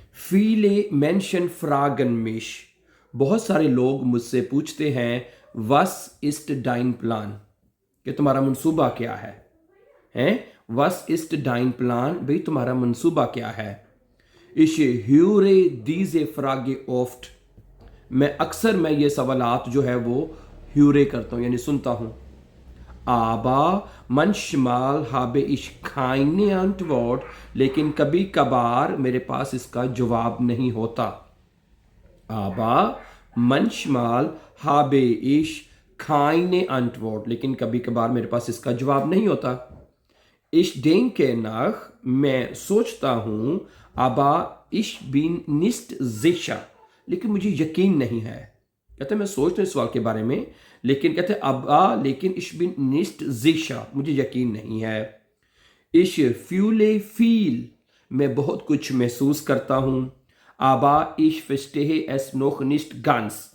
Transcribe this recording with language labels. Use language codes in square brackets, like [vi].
[de] Viele Menschen fragen mich. [hi] बहुत सारे लोग मुझसे पूछते हैं [de] Was ist dein Plan? [hi] कि तुम्हारा मंसूबा क्या है? [de] हैं? Was ist dein Plan? [hi] भाई तुम्हारा मंसूबा क्या है? [de] Ich höre diese Frage oft. [hi] मैं ये सवालात जो है वो ह्यूरे करता हूँ यानी सुनता हूँ. [de] Aber manchmal habe ich keine Antwort. [hi] लेकिन कभी कभार मेरे पास इसका जवाब नहीं होता. [de] Aber manchmal habe ich keine Antwort. [hi] लेकिन कभी कभार मेरे पास इसका जवाब नहीं होता. [de] Ich denke nach. [hi] मैं सोचता हूँ. [de] Aber ich bin nicht sicher. [hi] लेकिन मुझे यकीन नहीं है. कहते हैं मैं सोच रहा हूँ इस सवाल के बारे में लेकिन कहते हैं अब लेकिन [de] ich bin nicht sicher. [hi] मुझे यकीन नहीं है. [de] Ich fühle viel. [hi] मैं बहुत कुछ महसूस करता हूँ. [de] Aber ich verstehe es noch nicht ganz.